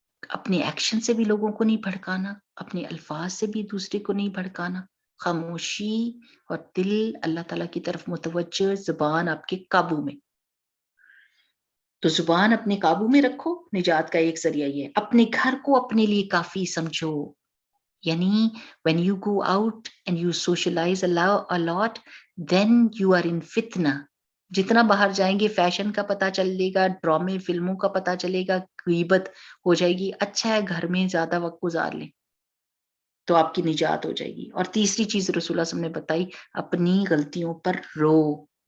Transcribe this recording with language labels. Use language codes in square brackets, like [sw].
[ur] اپنے ایکشن سے بھی لوگوں کو نہیں بھڑکانا، اپنے الفاظ سے بھی دوسرے کو نہیں بھڑکانا. خاموشی اور دل اللہ تعالیٰ کی طرف متوجہ، زبان آپ کے قابو میں. تو زبان اپنے قابو میں رکھو. نجات کا ایک ذریعہ یہ ہے. اپنے گھر کو اپنے لیے کافی سمجھو. یعنی [en] when you go out and you socialize a lot, then you are in fitna. [ur] جتنا باہر جائیں گے فیشن کا پتہ چلے گا، ڈرامے فلموں کا پتہ چلے گا، غیبت ہو جائے گی. اچھا ہے گھر میں زیادہ وقت گزار لیں تو آپ کی نجات ہو جائے گی. اور تیسری چیز رسول اللہ صلی اللہ علیہ وسلم نے بتائی، اپنی غلطیوں پر رو.